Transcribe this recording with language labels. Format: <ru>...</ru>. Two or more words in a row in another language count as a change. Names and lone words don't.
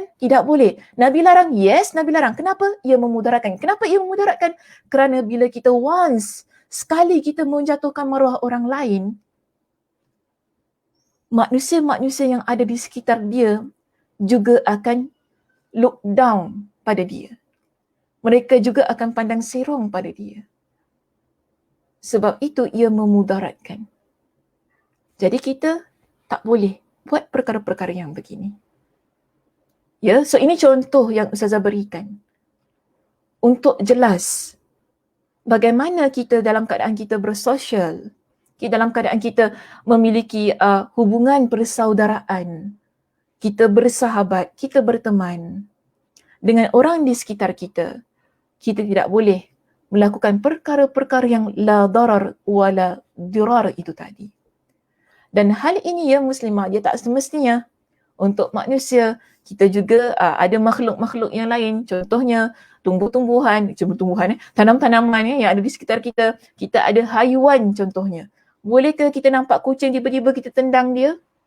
<ms>Tidak boleh. Nabi larang? Yes, Nabi larang. Kenapa? Ia memudaratkan. Kenapa ia memudaratkan? Kerana bila kita sekali kita menjatuhkan maruah orang lain, manusia-manusia yang ada di sekitar dia juga akan</ms> <en>look down</en> <ms>pada dia. Mereka juga akan pandang serong pada dia. Sebab itu ia memudaratkan. Jadi kita tak boleh buat perkara-perkara yang begini. Ya, so ini contoh yang Ustazah berikan untuk jelas bagaimana kita dalam keadaan kita bersosial, dalam keadaan kita memiliki hubungan persaudaraan, kita bersahabat, kita berteman dengan orang di sekitar kita, kita tidak boleh melakukan perkara-perkara yang</ms> <ar>لا ضرر ولا ضرار</ar> <ms>itu tadi. Dan hal ini ya muslimah, dia tak semestinya untuk manusia. Kita juga ada makhluk-makhluk yang lain, contohnya tumbuh-tumbuhan, tanam-tanaman yang ada di sekitar kita. Kita ada haiwan contohnya. Bolehkah kita nampak kucing tiba-tiba kita tendang dia?</ms>